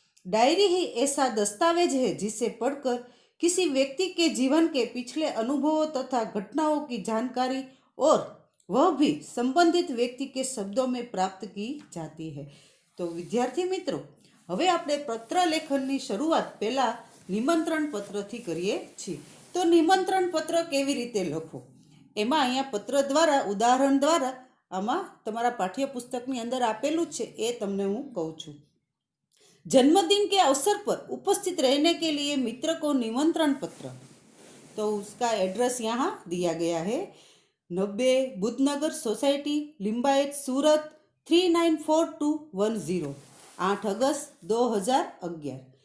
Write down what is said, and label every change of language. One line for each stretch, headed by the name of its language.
Hindi: Diary ही ऐसा दस्तावेज है जिसे पढ़कर किसी व्यक्ति के जीवन के पिछले अनुभवों तथा घटनाओं की जानकारी और वह भी संबंधित व्यक्ति के शब्दों में प्राप्त की जाती है. तो विद्यार्थी मित्रों,
Gujarati: હવે આપણે પત્ર લેખનની શરૂઆત પહેલાં નિમંત્રણ પત્રથી કરીએ છીએ. તો નિમંત્રણ પત્ર કેવી રીતે લખો એમાં અહીંયા પત્ર દ્વારા ઉદાહરણ દ્વારા આમાં તમારા પાઠ્યપુસ્તકની અંદર આપેલું છે એ તમને હું કહું છું.
Hindi: जन्मदिन के अवसर पर उपस्थित रहने के लिए मित्र को निमंत्रण पत्र, तो उसका एड्रेस यहाँ दिया गया है. 90 बुद्धनगर सोसाइटी लिंबायत सूरत 394210 8 अगस्त 2011.